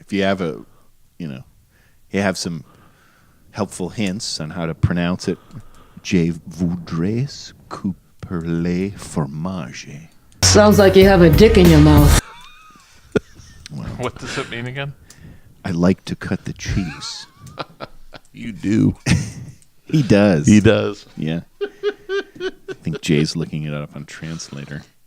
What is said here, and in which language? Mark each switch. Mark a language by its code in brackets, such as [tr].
[en] If you have you have some helpful hints on how to pronounce it. [fr] Je voudrais couper le fromage. [en] Sounds like you have a dick in your mouth. What does it mean again? I like to cut the cheese. You do. He does. He does. Yeah. I think Jay's looking it up on Translator.